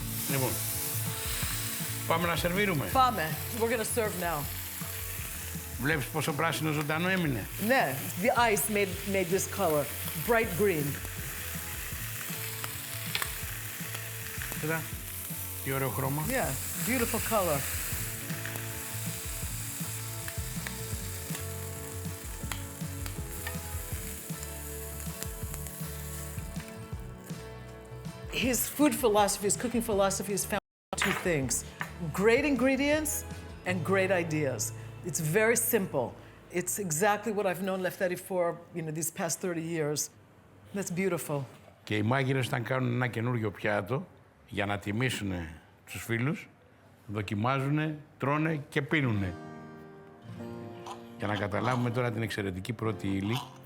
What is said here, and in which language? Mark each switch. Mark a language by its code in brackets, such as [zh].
[el] Λοιπόν, πάμε να σερβίρουμε. Πάμε. [en] We're gonna serve now. [el] Βλέπεις πόσο πράσινο ζωντανό έμεινε. Ναι, [en] the ice made this color. Bright green. [el] Κοίτα, τι ωραίο χρώμα. [en] Yeah, beautiful color. His food philosophy, his cooking philosophy is found in two things: great ingredients and great ideas. It's very simple. It's exactly what I've known Lefteris for, these past 30 years. That's beautiful. [el] Και οι μάγειρες όταν κάνουν ένα καινούργιο πιάτο, για να τιμήσουν τους φίλους, δοκιμάζουν, τρώνε και πίνουνε. Για να καταλάβουμε τώρα την εξαιρετική πρώτη ύλη.